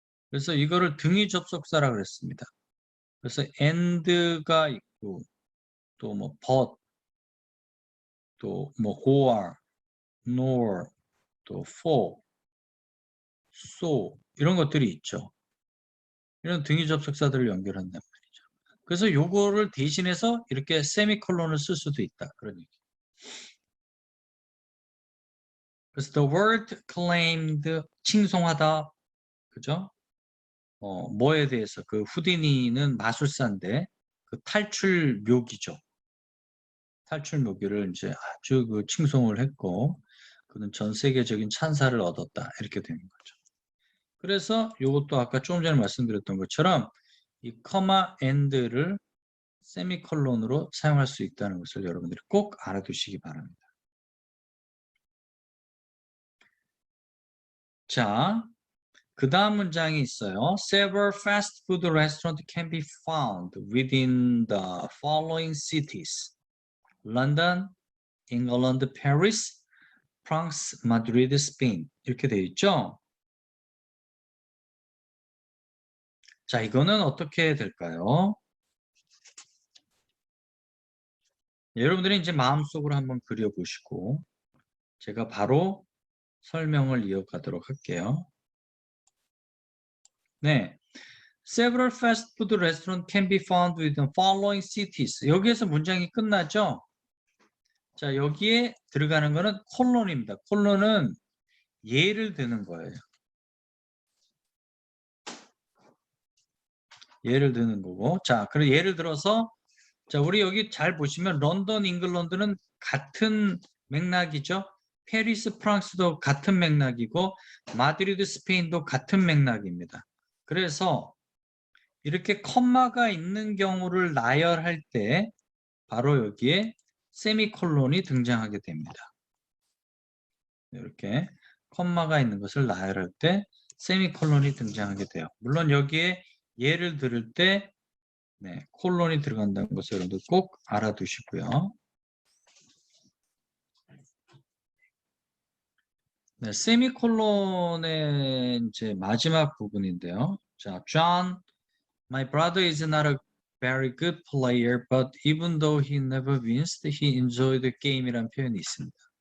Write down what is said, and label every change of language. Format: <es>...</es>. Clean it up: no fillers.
<ko>그래서 이거를 등위 접속사라 그랬습니다. 그래서 and가 있고 또 뭐 but 또 뭐 or nor 또 for so 이런 것들이 있죠. 이런 등위 접속사들을 연결한단 말이죠. 그래서 요거를 대신해서 이렇게 세미콜론을 쓸 수도 있다. 그런 얘기. 그래서</ko> <en>the word claimed</en> <ko>칭송하다. 그죠? 뭐에 대해서 그 후디니는 마술사인데 그 탈출 묘기죠. 탈출 묘기를 이제 아주 그 칭송을 했고 그는 전 세계적인 찬사를 얻었다. 이렇게 되는 거죠. 그래서 이것도 아까 조금 전에 말씀드렸던 것처럼 이 커마 앤드를 세미콜론으로 사용할 수 있다는 것을 여러분들이 꼭 알아두시기 바랍니다. 자, 그 다음 문장이 있어요.</ko> <en>Several fast food restaurants can be found within the following cities. London, England, Paris, France, Madrid, Spain.</en> <ko>이렇게 되어 있죠? 자, 이거는 어떻게 될까요? 여러분들이 이제 마음속으로 한번 그려보시고 제가 바로 설명을 이어가도록 할게요. 네.</ko> <en>Several fast food restaurants can be found within following cities.</en> <ko>여기에서 문장이 끝나죠? 자, 여기에 들어가는 거는 콜론입니다. 콜론은 예를 드는 거예요. 예를 드는 거고. 자, 그럼 예를 들어서 자, 우리 여기 잘 보시면 런던, 잉글랜드는 같은 맥락이죠. 페리스, 프랑스도 같은 맥락이고 마드리드, 스페인도 같은 맥락입니다. 그래서 이렇게 컴마가 있는 경우를 나열할 때 바로 여기에 세미콜론이 등장하게 됩니다. 이렇게 컴마가 있는 것을 나열할 때 세미콜론이 등장하게 돼요. 물론 여기에 예를 들을 때 콜론이 들어간다는 것을 여러분들 꼭 알아두시고요. 네, 세미콜론의 이제 마지막 부분인데요. 자,</ko> <en>John, my brother is not a very good player, but even though he never wins, he enjoyed the game</en> <ko>이라는 표현이 있습니다.</ko>